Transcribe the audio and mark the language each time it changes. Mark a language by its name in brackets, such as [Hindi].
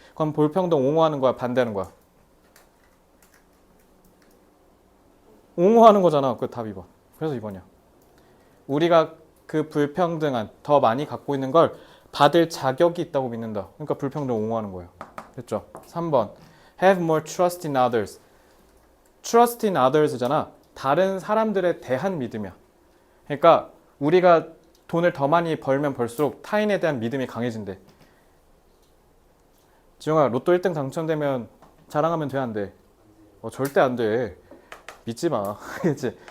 [Korean] 그럼 불평등 옹호하는 거야? 반대하는 거야? 옹호하는 거잖아. 그 답 2번. 그래서 2번이야. 우리가 그 불평등한 더 많이 갖고 있는 걸 받을 자격이 있다고 믿는다. 그러니까 불평등 옹호하는 거예요. 됐죠? 3번. [English] Have more trust in others. Trust in others잖아. [Korean] 다른 사람들에 대한 믿음이야. 그러니까 우리가 돈을 더 많이 벌면 벌수록 타인에 대한 믿음이 강해진대. 지용아, 로또 1등 당첨되면 자랑하면 돼, 안 돼? 절대 안 돼. 믿지 마. 그치?